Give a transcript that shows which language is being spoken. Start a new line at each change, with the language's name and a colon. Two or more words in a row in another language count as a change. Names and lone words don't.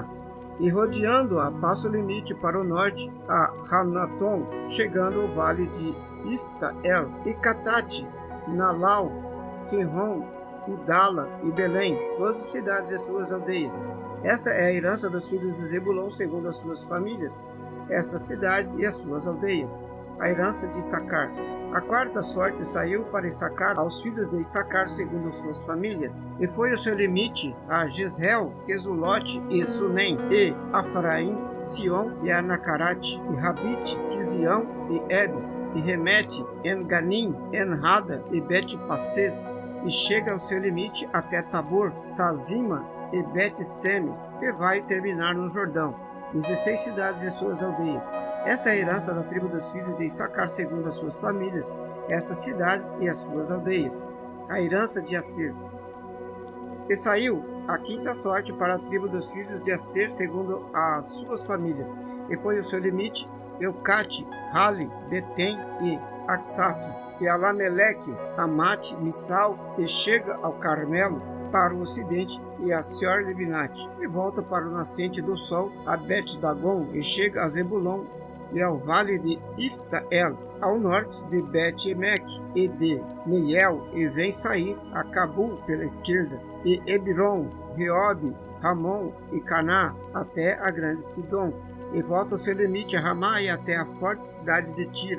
Portuguese: E rodeando-a, passa o limite para o norte a Hanaton, chegando ao vale de Ifta-El, e Catate, Nalau, Sinron, Idala e Belém, 12 cidades e suas aldeias. Esta é a herança dos filhos de Zebulon, segundo as suas famílias, estas cidades e as suas aldeias. A herança de Issacar. A quarta sorte saiu para Issacar aos filhos de Issacar, segundo suas famílias, e foi o seu limite a Jezreel, Quezulote e Sunem, e Afraim, Sion e Anacarate, e Rabite, Quizião e Ebes, e Remete, En-Ganim, En-Hada e Bet-Passes, e chega ao seu limite até Tabor, Sazima e Bet-Semes, e vai terminar no Jordão. 16 cidades e suas aldeias. Esta é a herança da tribo dos filhos de Issacar, segundo as suas famílias, estas cidades e as suas aldeias. A herança de Asser. E saiu a quinta sorte para a tribo dos filhos de Asser, segundo as suas famílias, e foi o seu limite Eucate, Hali, Betem e Aksaf, e Alameleque, Amate, Missal, e chega ao Carmelo, para o ocidente, e a Sior-Libinate, e volta para o nascente do sol, a Bet-Dagon, e chega a Zebulon, e ao vale de Ifta-El, ao norte de Bet-Emeque, e de Neiel, e vem sair a Cabul pela esquerda, e Hebron, Reob, Ramon e Caná, até a grande Sidom, e volta ao seu limite a Ramá e até a forte cidade de Tiro.